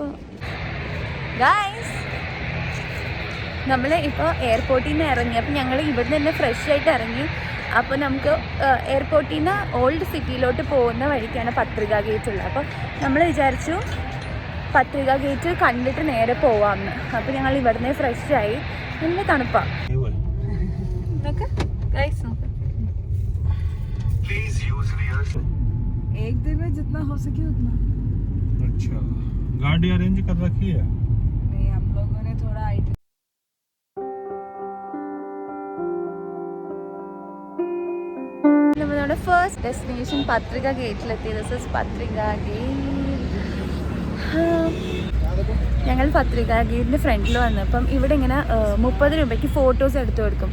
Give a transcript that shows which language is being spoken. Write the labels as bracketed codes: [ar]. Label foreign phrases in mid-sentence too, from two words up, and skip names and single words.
[ml] ഗൈസ്, നമ്മൾ ഇപ്പോൾ എയർപോർട്ടിൽ നിന്ന് ഇറങ്ങി. അപ്പോൾ ഞങ്ങൾ ഇവിടെ നിന്ന് ഫ്രഷായിട്ട് ഇറങ്ങി. അപ്പോൾ നമുക്ക് എയർപോർട്ടിൽ നിന്ന് ഓൾഡ് സിറ്റിയിലോട്ട് പോകുന്ന വഴിക്കാണ് പത്രിക ഗേറ്റ് ഉള്ളത്. അപ്പോൾ നമ്മൾ വിചാരിച്ചു പത്രിക ഗേറ്റ് കണ്ടിട്ട് നേരെ പോവാമെന്ന്. അപ്പോൾ ഞങ്ങൾ ഇവിടുന്ന് ഫ്രഷായി. നല്ല തണുപ്പാണ്. [hi] एक दिन में जितना हो सके उतना। अच्छा, गाड़ी अरेंज कर रखी है? नहीं, हम लोगों ने थोड़ा आइडिया। [ml] നമ്മുടെ [en] first destination [ml] പത്രിക ഗേറ്റിലെത്തി. [en] This is Patrika Gate. [ml] ഞങ്ങൾ പത്രിക ഗേറ്റിൻ്റെ ഫ്രണ്ടിൽ വന്നപ്പം ഇവിടെ ഇങ്ങനെ 30 രൂപയ്ക്ക് ഫോട്ടോസ് എടുത്തു കൊടുക്കും.